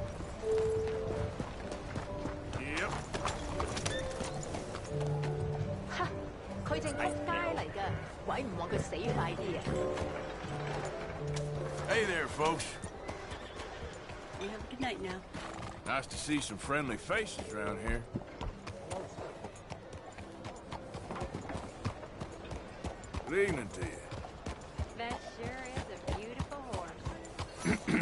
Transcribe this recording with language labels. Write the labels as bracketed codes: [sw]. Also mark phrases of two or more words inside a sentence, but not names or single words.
[en] Yep. [yue] 哈，佢正仆街嚟㗎，鬼唔望佢死快啲啊！ [en] Hey there, folks. You have a good night now. Nice to see some friendly faces around here. Good evening to you. That sure is a beautiful horse.